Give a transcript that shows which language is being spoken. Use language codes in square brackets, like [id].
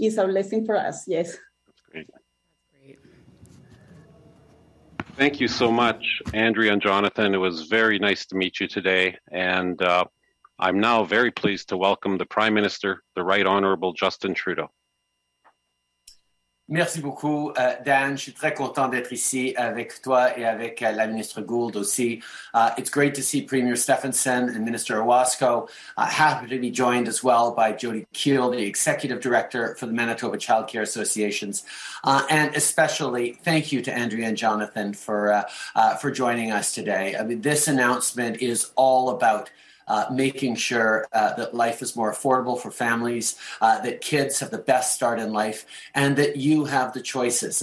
[en] It's a blessing for us, yes. That's great. Thank you so much, Andrea and Jonathan. It was very nice to meet you today. And I'm now very pleased to welcome the Prime Minister, the Right Honourable Justin Trudeau. [fr] Merci beaucoup, Dan. Je suis très content d'être ici avec toi et avec la Ministre Gould aussi. [en] It's great to see Premier Stefanson and Minister Owasco. Happy to be joined as well by Jody Keel, the Executive Director for the Manitoba Child Care Associations. And especially thank you to Andrea and Jonathan for joining us today. I mean, this announcement is all about making sure that life is more affordable for families, that kids have the best start in life, and that you have the choices.